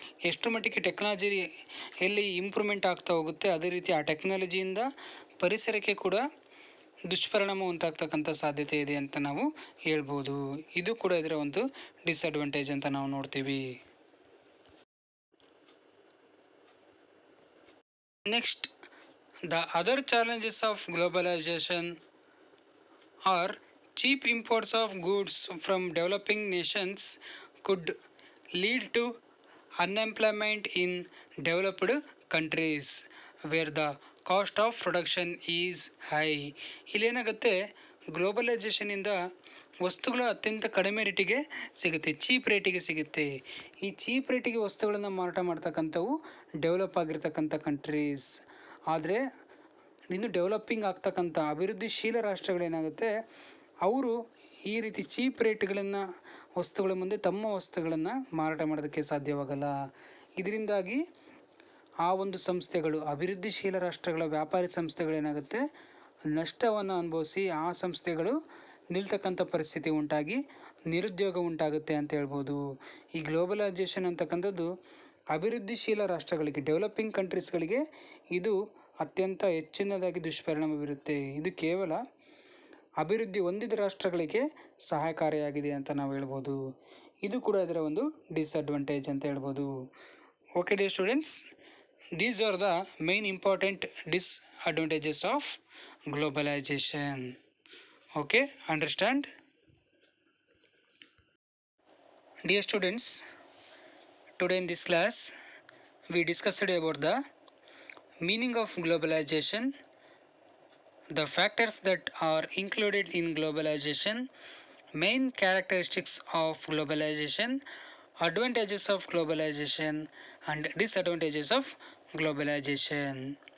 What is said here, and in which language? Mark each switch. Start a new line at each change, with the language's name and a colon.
Kannada: ಎಷ್ಟು ಮಟ್ಟಿಗೆ ಟೆಕ್ನಾಲಜಿ ಎಲ್ಲಿ ಇಂಪ್ರೂವ್ಮೆಂಟ್ ಆಗ್ತಾ ಹೋಗುತ್ತೆ, ಅದೇ ರೀತಿ ಆ ಟೆಕ್ನಾಲಜಿಯಿಂದ ಪರಿಸರಕ್ಕೆ ಕೂಡ ದುಷ್ಪರಿಣಾಮ ಉಂಟಾಗ್ತಕ್ಕಂಥ ಸಾಧ್ಯತೆ ಇದೆ ಅಂತ ನಾವು ಹೇಳ್ಬೋದು. ಇದು ಕೂಡ ಇದರ ಒಂದು ಡಿಸ್ಅಡ್ವಾಂಟೇಜ್ ಅಂತ ನಾವು ನೋಡ್ತೀವಿ.
English: Next, the other challenges of globalization are cheap imports of goods from developing nations could lead to unemployment in developed countries where the cost of production is high.
Kannada: ಇಲ್ಲೇನಾಗುತ್ತೆ, ಗ್ಲೋಬಲೈಸೇಷನಿಂದ ವಸ್ತುಗಳು ಅತ್ಯಂತ ಕಡಿಮೆ ರೇಟಿಗೆ ಸಿಗುತ್ತೆ, ಚೀಪ್ ರೇಟಿಗೆ ಸಿಗುತ್ತೆ. ಈ ಚೀಪ್ ರೇಟಿಗೆ ವಸ್ತುಗಳನ್ನು ಮಾರಾಟ ಮಾಡ್ತಕ್ಕಂಥವು ಡೆವಲಪ್ ಆಗಿರ್ತಕ್ಕಂಥ ಕಂಟ್ರೀಸ್. ಆದರೆ ಇನ್ನು ಡೆವಲಪಿಂಗ್ ಆಗ್ತಕ್ಕಂಥ ಅಭಿವೃದ್ಧಿಶೀಲ ರಾಷ್ಟ್ರಗಳೇನಾಗುತ್ತೆ, ಅವರು ಈ ರೀತಿ ಚೀಪ್ ರೇಟ್ಗಳನ್ನು ವಸ್ತುಗಳ ಮುಂದೆ ತಮ್ಮ ವಸ್ತುಗಳನ್ನು ಮಾರಾಟ ಮಾಡೋದಕ್ಕೆ ಸಾಧ್ಯವಾಗಲ್ಲ. ಇದರಿಂದಾಗಿ ಆ ಒಂದು ಸಂಸ್ಥೆಗಳು, ಅಭಿವೃದ್ಧಿಶೀಲ ರಾಷ್ಟ್ರಗಳ ವ್ಯಾಪಾರಿ ಸಂಸ್ಥೆಗಳೇನಾಗುತ್ತೆ, ನಷ್ಟವನ್ನು ಅನುಭವಿಸಿ ಆ ಸಂಸ್ಥೆಗಳು ನಿಲ್ತಕ್ಕಂಥ ಪರಿಸ್ಥಿತಿ ಉಂಟಾಗಿ ನಿರುದ್ಯೋಗ ಉಂಟಾಗುತ್ತೆ ಅಂತ ಹೇಳ್ಬೋದು. ಈ ಗ್ಲೋಬಲೈಸೇಷನ್ ಅಂತಕ್ಕಂಥದ್ದು ಅಭಿವೃದ್ಧಿಶೀಲ ರಾಷ್ಟ್ರಗಳಿಗೆ, ಡೆವಲಪಿಂಗ್ ಕಂಟ್ರೀಸ್ಗಳಿಗೆ ಇದು ಅತ್ಯಂತ ಹೆಚ್ಚಿನದಾಗಿ ದುಷ್ಪರಿಣಾಮ ಬೀರುತ್ತೆ. ಇದು ಕೇವಲ ಅಭಿವೃದ್ಧಿ ಹೊಂದಿದ ರಾಷ್ಟ್ರಗಳಿಗೆ ಸಹಾಯಕಾರಿಯಾಗಿದೆ ಅಂತ ನಾವು ಹೇಳ್ಬೋದು. ಇದು ಕೂಡ ಇದರ ಒಂದು ಡಿಸ್ಅಡ್ವಾಂಟೇಜ್ ಅಂತ ಹೇಳ್ಬೋದು.
English: Okay dear students, these are the main important disadvantages of globalization. Okay, understand? Dear students, today in this class we discussed about the meaning of globalization, the factors that are included in globalization, main characteristics of globalization, advantages of globalization and disadvantages of globalization.